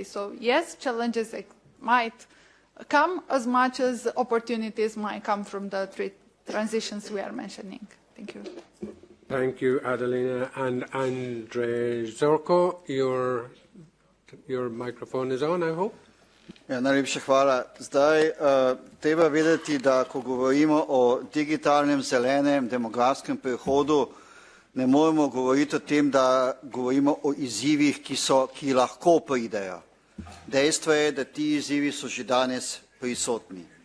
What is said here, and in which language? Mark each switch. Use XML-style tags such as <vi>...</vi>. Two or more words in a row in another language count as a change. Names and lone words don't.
<en>So yes, challenges might come as much as opportunities might come from the transitions we are mentioning. Thank you. Thank you, Adelina. And Andre Zorko, your microphone is on, I hope.</en> <sl>Ja, najlepša hvala. Zdaj, treba vedeti, da ko govorimo o digitalnem, zelenem, demografskem prehodu, ne moremo govoriti o tem, da govorimo o izzivih, ki lahko pridejo. Dejstvo je, da ti izzivi so že danes prisotni.</sl>